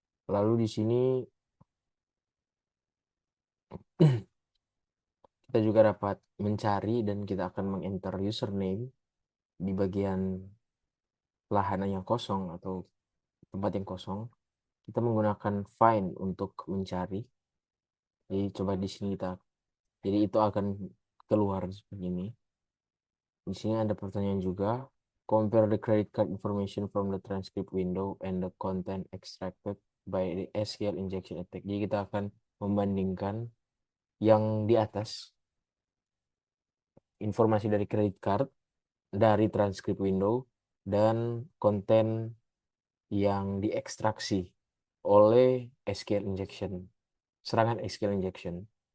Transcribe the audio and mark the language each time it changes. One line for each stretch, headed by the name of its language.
Indonesian: Lalu di sini kita juga dapat mencari dan kita akan mengenter username di bagian lahan yang kosong atau tempat yang kosong. Kita menggunakan find untuk mencari. Jadi coba di sini jadi itu akan keluar seperti ini. Di sini ada pertanyaan juga.
English: Compare the credit card information from the transcript window and the content extracted by the SQL injection attack.
Indonesian: Jadi kita akan membandingkan yang di atas, informasi dari credit card, dari transcript window, dan konten yang diekstraksi oleh SQL injection, serangan SQL injection.